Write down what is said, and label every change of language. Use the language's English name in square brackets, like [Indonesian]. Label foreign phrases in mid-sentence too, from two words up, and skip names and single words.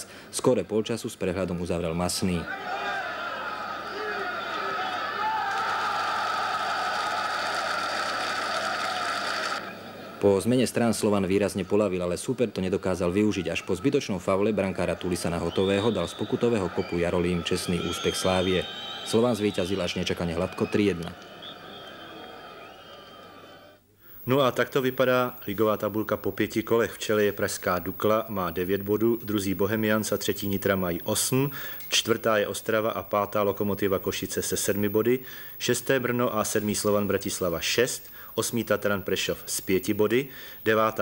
[Slovak] Skóre polčasu s prehľadom uzavrel Masný. Po zmene strán Slovan výrazne polavil, ale súper to nedokázal využiť. Až po zbytočnom faule brankára Tulisa na Hotového dal z pokutového kopu Jarolím čestný úspech Slávie. Slovan zvíťazil až nečakane hladko 3-1. [Czech] No a takto vypadá ligová tabulka po 5 kolech. V čele je pražská Dukla, má 9 bodů, druzí Bohemians a třetí Nitra mají 8, čtvrtá je Ostrava a pátá Lokomotiva Košice se 7 body, šesté Brno a 7. Slovan Bratislava 6, 8. Tatran Prešov s 5 body, 9.